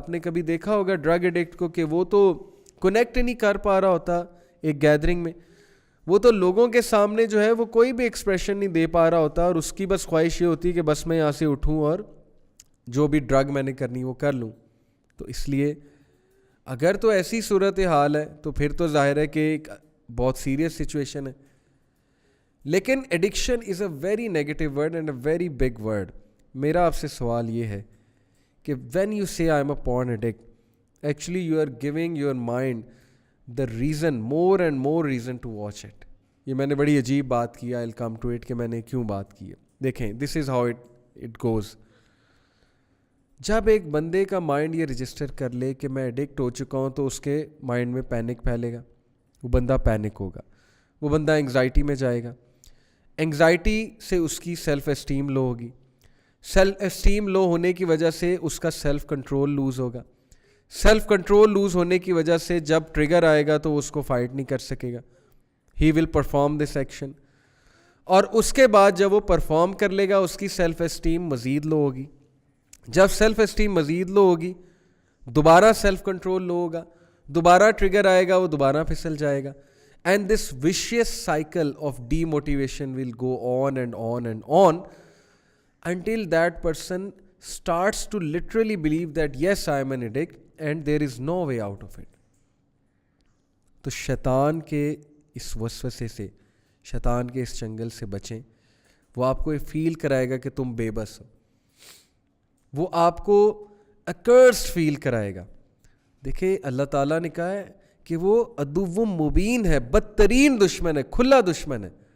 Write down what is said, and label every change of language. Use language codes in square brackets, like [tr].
[ur] آپ نے کبھی دیکھا ہوگا ڈرگ ایڈکٹ کو کہ وہ تو کنیکٹ نہیں کر پا رہا ہوتا ایک گیدرنگ میں, وہ تو لوگوں کے سامنے جو ہے وہ کوئی بھی ایکسپریشن نہیں دے پا رہا ہوتا, اور اس کی بس خواہش یہ ہوتی ہے کہ بس میں یہاں سے اٹھوں اور جو بھی ڈرگ میں نے کرنی وہ کر لوں. تو اس لیے اگر تو ایسی صورت حال ہے تو پھر تو ظاہر ہے کہ ایک بہت سیریس سچویشن ہے. [en] لیکن addiction is a very negative word and a very big word. [ur] میرا آپ سے سوال یہ ہے کہ [en] When you say I am a porn addict, actually you are giving your mind the reason, more and more reason to watch it. [ur] یہ میں نے بڑی عجیب بات کی, [en] I will come to it [ur] کہ میں نے کیوں بات کی ہے. دیکھیں, [en] This is how it goes. [ur] جب ایک بندے کا مائنڈ یہ رجسٹر کر لے کہ میں ایڈکٹ ہو چکا ہوں, تو اس کے مائنڈ میں پینک پھیلے گا, وہ بندہ پینک ہوگا, وہ بندہ انگزائٹی میں جائے گا. انگزائٹی سے اس کی سیلف اسٹیم لو ہوگی, سیلف اسٹیم لو ہونے کی وجہ سے اس کا سیلف کنٹرول لوز ہوگا, سیلف کنٹرول لوز ہونے کی وجہ سے جب ٹریگر آئے گا تو اس کو فائٹ نہیں کر سکے گا, [en] He will perform this action. [ur] اور اس کے بعد جب وہ پرفارم کر لے گا اس کی سیلف اسٹیم مزید لو ہوگی. جب سیلف اسٹیم مزید لو ہوگی, دوبارہ سیلف کنٹرول لو ہوگا, دوبارہ ٹریگر آئے گا, وہ دوبارہ پھسل جائے گا. [en] And this vicious cycle of demotivation will go on and on and on until that person starts to literally believe that yes, I am an addict and there is no way out of it. [ur] تو شیطان کے اس وسوسے سے, شیطان کے اس چنگل سے بچیں. وہ آپ کو یہ فیل کرائے گا کہ تم بے بس ہو, وہ آپ کو accursed فیل کرائے گا. دیکھیں, اللہ تعالیٰ نے کہا ہے کہ وہ عدو مبین ہے, بدترین دشمن ہے, کھلا دشمن ہے.